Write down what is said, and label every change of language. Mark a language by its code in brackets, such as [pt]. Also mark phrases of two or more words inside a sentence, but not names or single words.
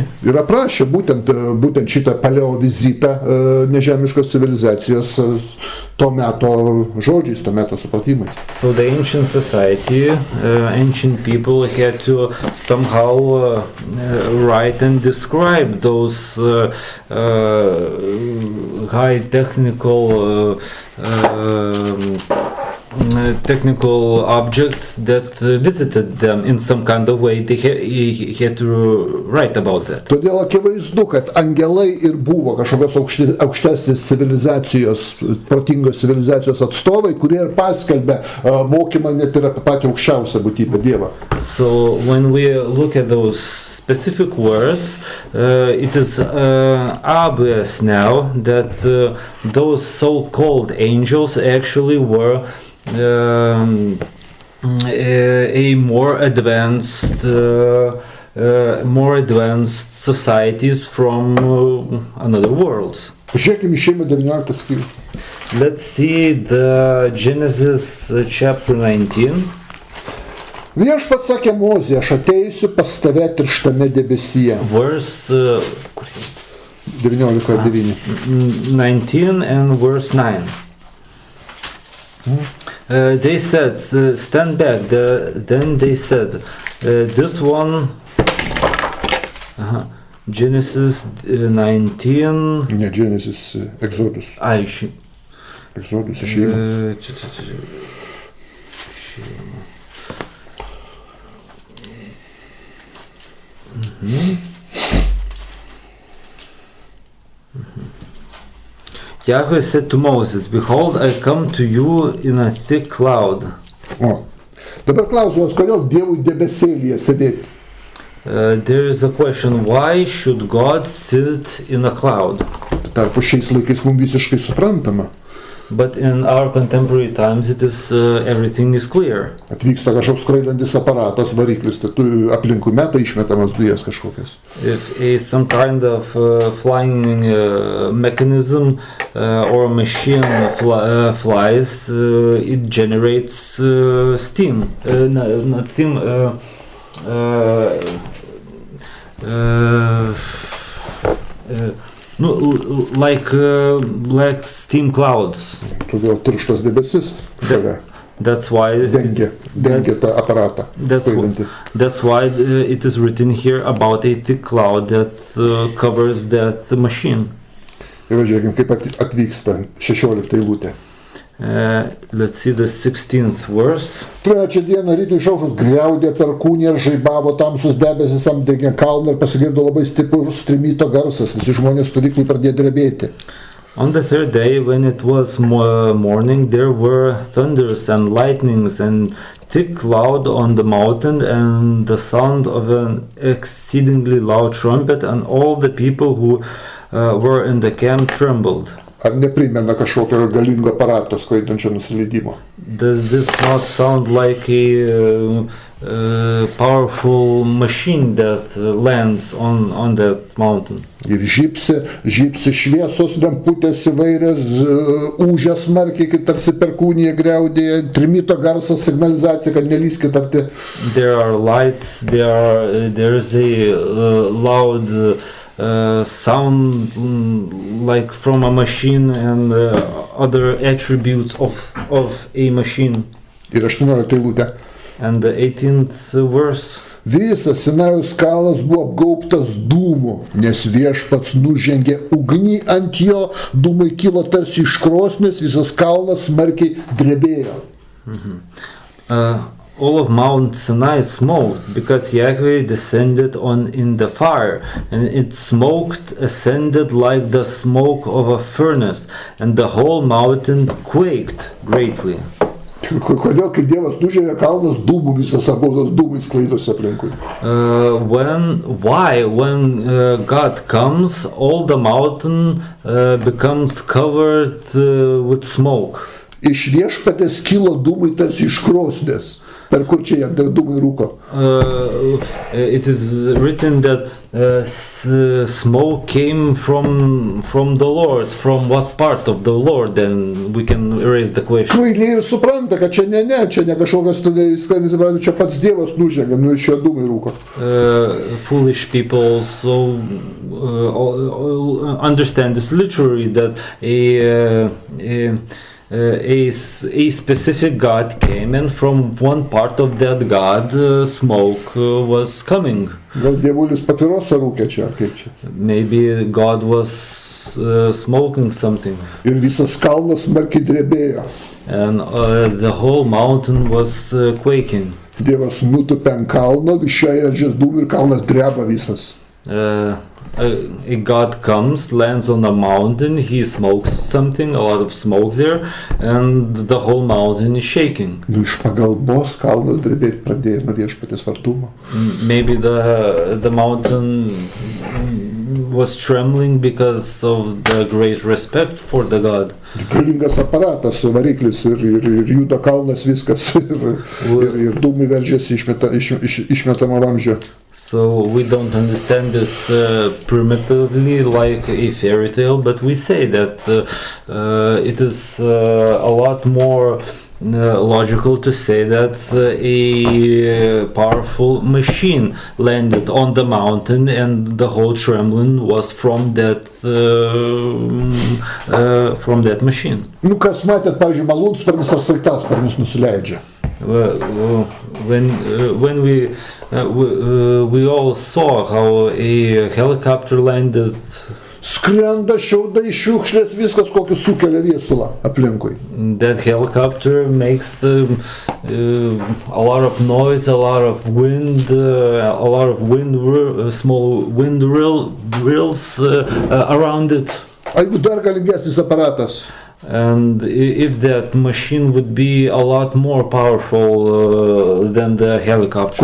[lt] Ir aprašė būtent šitą paleovizitą nežemiškos civilizacijos to meto žodžiais, to meto supratimais. [en] So the ancient society, ancient people had to somehow write and describe those high technical objects that visited them in some kind of way. They had to write about that. [lt] Todėl akivaizdu, kad angelai ir buvo kažkokios aukštesnės civilizacijos, protingos civilizacijos atstovai, kurie ir paskelbė mokymą net ir apie patį aukščiausią būtybę Dievą. [en] So when we look at those specific words, it is obvious now that those so-called angels actually were a more advanced societies from another worlds. [lt] Pažiūrėkime Išėjimo 19 skyrių. [en] Let's see the Genesis chapter 19. [lt] Viešpats sakė Mozei, aš ateisiu pas tave tirštame debesyje. [en] Verse 19:9. 19 and verse 9. They said, stand back. Then they said, this one, Genesis 19. [lt] Ne, Genesis, Exodus. Exodus, Išėjimo. [en] Yahweh said to Moses, behold, I come to you in a thick cloud. [lt] O, dabar klausimas, kodėl Dievui debesėlyje sėdėti? [en] There is a question, why should God sit in a cloud? [lt] Tarpu šiais laikais mums visiškai suprantama. [en] But in our contemporary times it is everything is clear. [lt] Atvyksta kažkoks skraidantis aparatas, variklis, tai tu aplinkui meta išmetamas dujas kažkokias. [en] If some kind of flying mechanism or a machine flies, it generates steam. Not steam. Like black steam clouds. [lt] Todėl tirštas debesis šalia. [en] That's why [lt] dengia tą aparatą. [en] That's why it is written here about a thick cloud that covers that machine. [lt] Ir žiūrėkime, kaip atvyksta 16 eilutė. [en] Let's see the 16th verse. [lt] Trečią dieną rytui išaušus griaudė perkūnė ir žaibavo tamsus debesis apdengė kalną ir pasigirdo labai stiprus trimito garsas. Visi žmonės stovyklai pradėjo drebėti. [en] On the third day, when it was morning, there were thunders and lightnings and thick cloud on the mountain and the sound of an exceedingly loud trumpet, and all the people who were in the camp trembled. [lt] Ar neprimena kažkokio galingo aparato skraidančio nusileidimo? [en] Does this not sound like a powerful machine that lands on that mountain? [lt] Ir žybsi šviesos lemputės įvairias, ūžia smarkiai, kaip tarsi perkūnija griaudėja, trimito garsas, signalizacija, kad nelyskit arti. [en] There are lights, there is a loud sound like from a machine and other attributes of a machine. [lt] Ir 18 eilutė. [en] And the 18th verse. [lt] Visas Sinajaus kalnas buvo apgaubtas dūmų, nes Viešpats nužengė ugnį ant jo, dūmai kilo tarsi iš krosnies, visas kalnas smarkiai drebėjo. [en] all of Mount Sinai smoked, because Yahweh descended on in the fire, and its smoke ascended like the smoke of a furnace, and the whole mountain quaked greatly. [lt] Kodėl, kai Dievas nužėrė kalnas, dūmų visas abudos dūmai sklaidosi aplinkui? [en] When God comes, all the mountain becomes covered with smoke. [lt] Iš viešpatės kilo dūmai tarsi iš krosnės. Per kur čia jam dūmai rūko? [en] It is written that smoke came from the Lord. From what part of the Lord? Then we can raise the question. [lt] Kvailiai ir supranta, kad čia ne kažkokios sklandys, čia pats Dievas nužėgė, iš jo dūmai rūko. [en] Foolish people so understand this literally, that a specific God came, and from one part of that God smoke was coming. [lt] Gal dievulis papirosą rūkė čia, ar kaip čia? [en] Maybe God was smoking something. [lt] Ir visas kalnas smarkiai drebėjo. [en] And the whole mountain was quaking. [lt] Dievas nutupė ant kalno, išėjo erdžės dūmų ir kalnas dreba visas. [en] A God comes, lands on a mountain, he smokes something, a lot of smoke there, and the whole mountain is shaking. [lt] Iš pagalbos kalnas drebėti pradėjo nuo viešpatės artumo. [en] Maybe the mountain was trembling because of the great respect for the God. [lt] Galingas aparatas, variklis ir juda kalnas viskas ir dūmai veržiasi išmetamo vamzdžio. [en] So we don't understand this primitively like a fairy tale, but we say that it is a lot more logical to say that a powerful machine landed on the mountain, and the whole trembling was from that machine. [lt] Nu, kas matėt, pavyzdžiui, malūnsparnis ar sraigtasparnis nusileidžia? [en] When we all saw how a helicopter landed. [lt] Skrenda šiaudai, šiukšlės, viskas kokį sukelia viesulą aplinkui. [en] That helicopter makes a lot of noise, a lot of wind, small wind wheels around it. [lt] Jeigu dar galingesnis aparatas. [en] And if that machine would be a lot more powerful than the helicopter.